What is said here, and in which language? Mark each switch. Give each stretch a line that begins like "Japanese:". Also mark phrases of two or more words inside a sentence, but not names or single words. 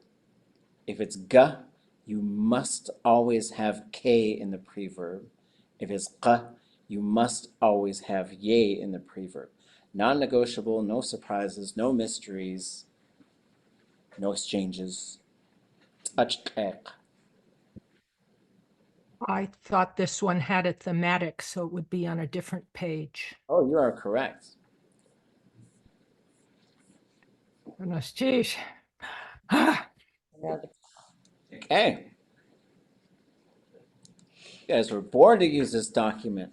English: If it's ga, you must always have k in the preverb. If it's qa, you must always have ye in the preverb. Non-negotiable, no surprises, no mysteries, no exchanges.
Tlingit: ʼatudli.átk.
English: I thought this one had a thematic, so it would be on a different page. Oh, you are correct. Goodness, geez. Ah, Okay. You guys were bored to use this document.